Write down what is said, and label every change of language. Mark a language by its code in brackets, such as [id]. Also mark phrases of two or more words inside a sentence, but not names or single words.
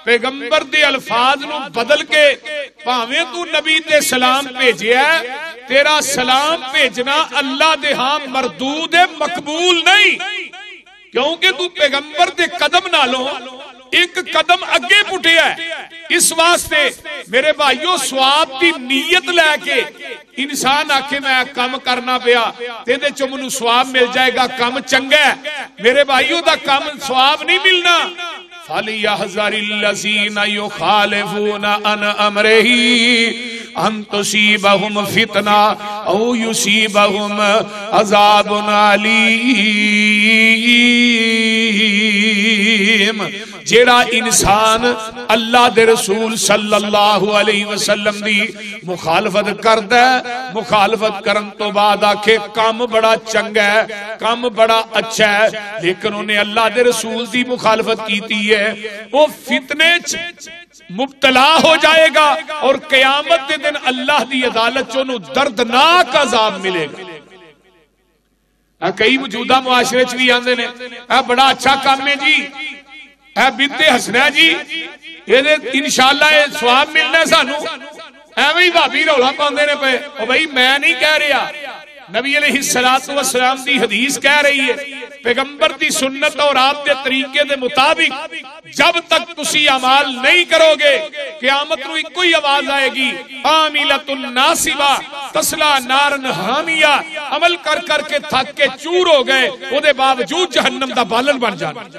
[pa] پیغمبر دے الفاظ نو بدل کے بھاویں تو نبی تے سلام بھیجیا ہے، تیرا سلام بھیجنا اللہ دے ہاں مردود ہے، مقبول نہیں، کیونکہ تو پیغمبر دے قدم نالوں ایک قدم اگے پٹیا ہے۔ اس واسطے میرے بھائیو ثواب دی نیت لے کے انسان آکھے میں کام کرنا پیا تے دے چوں مینوں ثواب مل جائے گا، کام چنگا ہے، میرے بھائیو دا کام ثواب نہیں ملنا۔ [ar] فَلْيَحْذَرِ الَّذِينَ يُخَالِفُونَ عَنْ أَمْرِهِ أَن تُصِيبَهُمْ فِتْنَةٌ أَوْ يُصِيبَهُمْ عَذَابٌ أَلِيمٌ۔ [pa] جیڑا انسان اللہ دے رسول [ar] صلی اللہ علیہ وسلم [pa] دی مخالفت کردا ہے، مخالفت کرن تو بعد آکھے کام بڑا چنگا ہے، کام بڑا اچھا ہے، لیکن انہیں اللہ دے رسول دی مخالفت کیتی ہے، وہ فتنے مبتلا ہو جائے گا اور قیامت دے دن اللہ دی عدالت چونوں دردناک عذاب ملے گا۔ کئی موجودہ معاشرے چ بھی آندے نے بڑا اچھا کام ہے جی، بنت حسنہ جی [ar] انشاءاللہ [pa] ثواب ملنا ہے سانو، ایویں بھابی رولا پاندے نے پے، او بھائی میں نہیں کہہ رہا، نبی [ar] علیہ السلام [pa] دی حدیث کہہ رہی ہے، پیغمبر دی سنت اور آپ دے طریقے دے مطابق جب تک تسی اعمال نہیں کرو گے قیامت نو ایک کوئی آواز آئے گی، [ar] عاملۃ ناصبہ تصلی نارا حامیہ، [pa] عمل کر کر کے تھک کے چور ہو گئے، او دے باوجود جہنم دا بالن بن جانا۔